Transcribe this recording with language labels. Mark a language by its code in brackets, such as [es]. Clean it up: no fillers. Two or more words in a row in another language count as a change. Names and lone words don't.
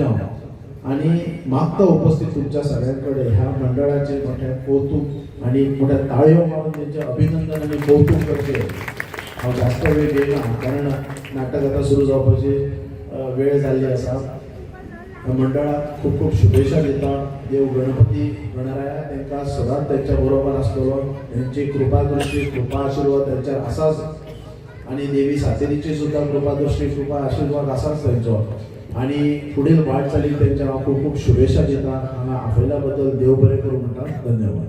[mr] आणि मागता उपस्थित तुमच्या सगळ्यांकडे ह्या मंडळाचे मोठे कौतुक आणि मोठ्या ताळयो मारून त्यांचे अभिनंदन आणि कौतुक करते. [kok] हांव जास्त वेळ घेयना कारण नाटक आता सुरू जावपाची वेळ जाल्ली आसा. मंडळाक खूप खूप शुभेच्छा दिता. देव गणपती गणराया तांकां सदांच त्यांच्या बरोबर आसतलो. त्यांची कृपा दृष्टी कृपा आशीर्वाद त्यांच्यावर आसाच आणि देवी सातेरीची सुद्धा कृपा दृष्टी कृपा आशीर्वाद आसाच त्यांचो. आणि पुढील वाटचालीक त्यांच्या खूप खूप शुभेच्छा दिता. हांगा आपल्या बद्दल देव बरें करूं म्हणटा. धन्यवाद.